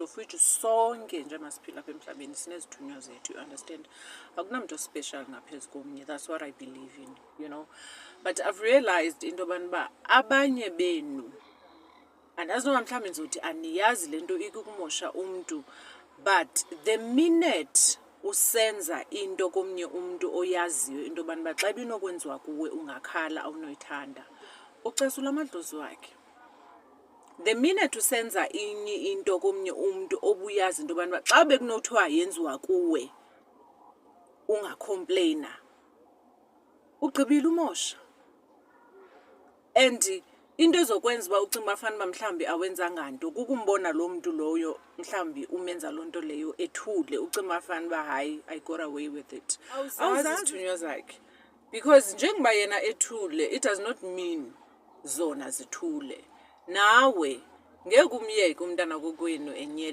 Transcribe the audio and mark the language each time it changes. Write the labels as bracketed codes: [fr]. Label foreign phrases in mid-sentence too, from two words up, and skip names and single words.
[en] of which [xh] sonke nje masiphila apha emhlabeni sinezithunywa zethu, [en] you understand? [xh] Akunamntu special ngaphezu komnye. [en] That's what I believe in, you know. But I've realized [xh] into yobana uba abanye benu, andazi noba mhlawumbi ndizothi aniyazi le nto ikukumosha umntu, [en] but the minute [xh] usenza into komnye umntu oyaziyo into yobana uba xa ibinokwenziwa kuwe ungakhala awunoyithanda, ucesula amadlozi wakhe. [en] The minute [xh] usenza inye into komnye umntu obuyazi into yobana uba xa bekunothiwa yenziwa kuwe ungacomplaina, ugqibile umosha. And into ezokwenza uba ucinga uba fanele uba mhlawumbi awenzanga nto kukumbona lo mntu loyo mhlawumbi umenza loo nto leyo ethule, ucinga uba fanele uba hayi, [en] I got away with it. [xh] Awuzazi izithunywa zakhe. Because njengoba yena ethule, [en] it does not mean [xh] zona zithule. Nawe ngeke umyeke umntana kokwenu enyele